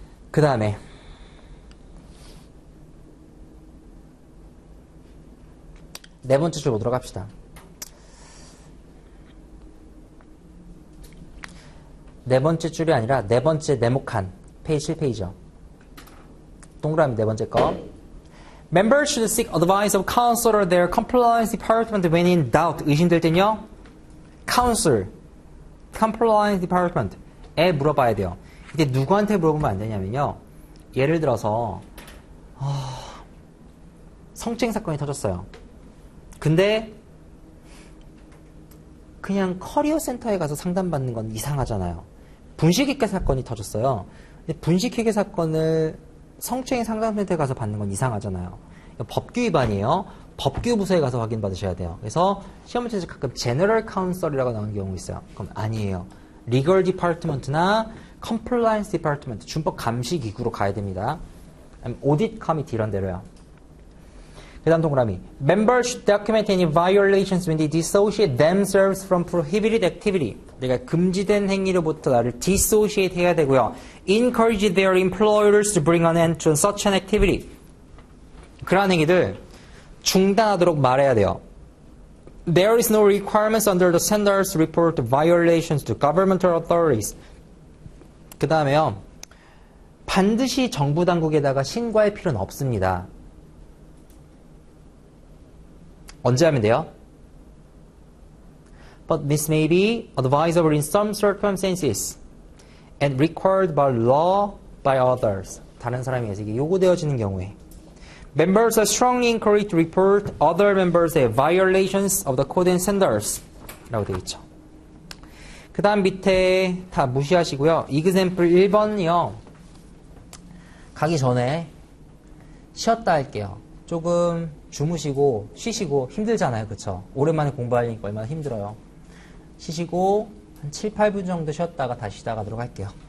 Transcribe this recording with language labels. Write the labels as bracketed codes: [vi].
[ko] 그 다음에 네 번째 줄 보도록 합시다. 네 번째 줄이 아니라 네 번째 네모칸 페이지 7페이지요. 동그라미 네 번째 거. [en] Members should seek advice of counsel or their compliance department when in doubt. [ko] 의심될 땐요. counsel, compliance department에 물어봐야 돼요. 이때 누구한테 물어보면 안 되냐면요. 예를 들어서 성추행 사건이 터졌어요. 근데 그냥 커리어 센터에 가서 상담받는 건 이상하잖아요. 분식회계 사건이 터졌어요. 근데 분식회계 사건을 성추행 상담센터에 가서 받는 건 이상하잖아요. 법규 위반이에요. 법규 부서에 가서 확인받으셔야 돼요. 그래서 시험 문제에서 가끔 제너럴 카운셀이라고 나오는 경우 있어요. 그럼 아니에요. 리걸 디파트먼트나 컴플라이언스 디파트먼트, 준법 감시 기구로 가야 됩니다. 오디트 커미티 이런 데로요. 그 다음 동그라미. [en] Members should document any violations when they dissociate themselves from prohibited activity. [ko] 내가 금지된 행위로부터 나를 dissociate 해야 되고요. [en] Encourage their employers to bring an end to such an activity. [ko] 그러한 행위들 중단하도록 말해야 돼요. [en] There is no requirements under the standards to report violations to governmental authorities. [ko] 그 다음에요. 반드시 정부 당국에다가 신고할 필요는 없습니다. 언제 하면 돼요? [en] But this may be advisable in some circumstances and required by law by others. [ko] 다른 사람에 의해서 이게 요구되어지는 경우에 [en] Members are strongly encouraged to report other members' violations of the code and standards [ko] 라고 되어 있죠. 그 다음 밑에 다 무시하시고요. example 1번이요. 가기 전에 쉬었다 할게요. 조금 주무시고 쉬시고 힘들잖아요. 그쵸? 오랜만에 공부하려니까 얼마나 힘들어요. 쉬시고 한 7, 8분 정도 쉬었다가 다시 시작하도록 할게요.